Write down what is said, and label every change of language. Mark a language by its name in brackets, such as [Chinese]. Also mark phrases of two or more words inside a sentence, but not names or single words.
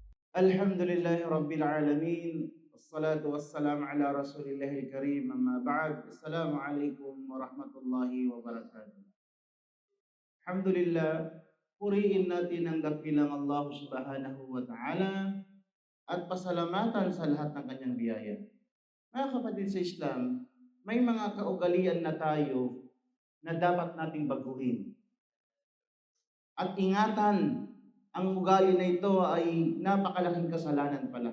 [Arabic] الحمد لله رب العالمين. والصلاة والسلام على رسول الله الكريم. أما بعد. السلام عليكم ورحمة الله وبركاته. [Filipino] Alhamdulillah, puriin natin ang dakilang Allah [Arabic] سبحانه وتعالى [Filipino] at pasalamatan sa lahat ng kanyang biyaya. Mga kapatid sa Islam, may mga kaugalian na tayo na dapat nating baguhin. At ingatan, ang ugali na ito ay napakalaking kasalanan pala.